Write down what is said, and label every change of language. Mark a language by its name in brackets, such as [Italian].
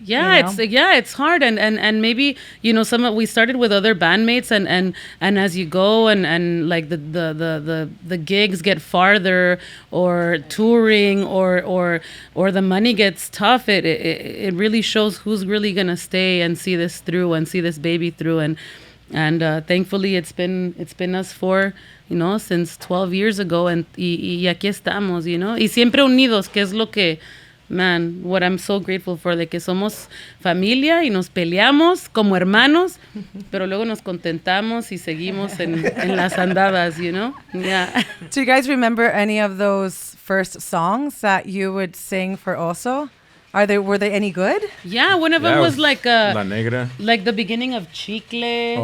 [English] It's hard, and maybe we started with other bandmates, and as you go and like the gigs get farther, or touring, or the money gets tough, it really shows who's really gonna stay and see this through and see this baby through, and thankfully it's been us four, since 12 years ago, [Spanish] y aquí estamos, y siempre unidos, que es lo que. [English] Man, what I'm so grateful for, [Spanish] de que somos familia y nos peleamos como hermanos, pero luego nos contentamos y seguimos en las andadas, Yeah. [English] Do you guys remember any of those first songs that you would sing for Oso? Were they any good? Yeah, one of them was like La Negra. like the beginning of Chicle.